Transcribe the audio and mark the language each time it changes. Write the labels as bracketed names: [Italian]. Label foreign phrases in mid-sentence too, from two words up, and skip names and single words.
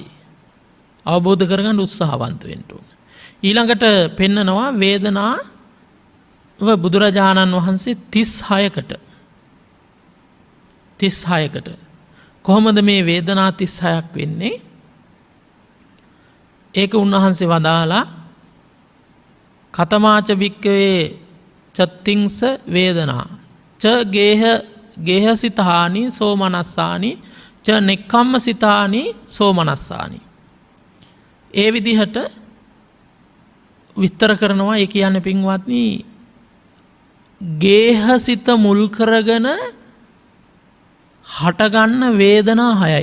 [Sinhala] අවබෝධ කරගන්න උත්සාහවන්ත වෙන්න ඕන. ඊළඟට පෙන්නනවා වේදනාව බුදුරජාණන් වහන්සේ 36කට කොහොමද මේ වේදනා 36ක් වෙන්නේ? ඒක උන්වහන්සේ වදාලා [Pali] කතමාච භික්කවේ චත්තිංස වේදනා ච ගේහසිතානි සෝමනස්සානි ච නෙක්ඛම්ම සිතානි සෝමනස්සානි. [Sinhala] ඒ විදිහට විස්තර කරනවා. ඒ කියන්නේ පින්වත්නි ගේහසිත මුල් කරගෙන හටගන්න වේදනා 6යි.